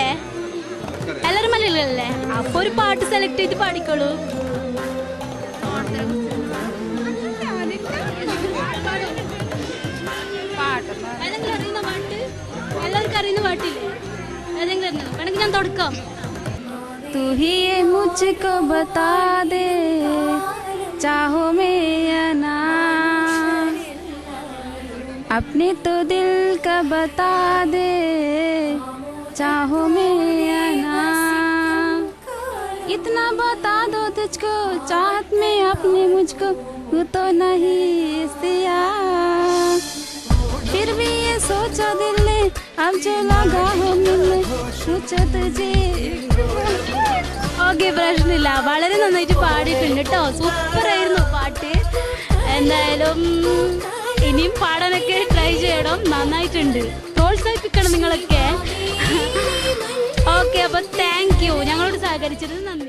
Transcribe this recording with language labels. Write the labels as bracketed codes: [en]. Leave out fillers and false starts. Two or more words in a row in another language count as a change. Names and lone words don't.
[ml] എല്ലാരും മലയാളികളല്ലേ? അപ്പൊ ഒരു പാട്ട് സെലക്ട് ചെയ്ത് പാടിക്കോളൂ. ഏതെങ്കിലും അറിയുന്ന പാട്ട്? എല്ലാവർക്കും അറിയുന്ന പാട്ടില്ലേ? ഏതെങ്കിലും അറിയുന്നത് വേണമെങ്കിൽ ഞാൻ തുടക്കാം. [hi] तू ही ये मुझको बता दे चाहो मैं या ना, अपने तो दिल का बता दे चाहो मैं या ना, इतना बता दो तुझको चाहत में अपने मुझको तू तो नहीं सिया, फिर भी ये सोचा दिल ने अब जो लगा हो मिलने सोचा तुझे. [ml] ഓക്കെ, പ്രശ്നമില്ല. വളരെ നന്നായിട്ട് പാടിയിട്ടുണ്ട് കേട്ടോ. സൂപ്പർ ആയിരുന്നു പാട്ട്. എന്തായാലും ഇനിയും പാടാനൊക്കെ ട്രൈ ചെയ്യണം. നന്നായിട്ടുണ്ട്. പ്രോത്സാഹിപ്പിക്കണം നിങ്ങളൊക്കെ. ഓക്കെ, അപ്പൊ [en] thank you [ml] ഞങ്ങളോട് സഹകരിച്ചത് നന്ദി.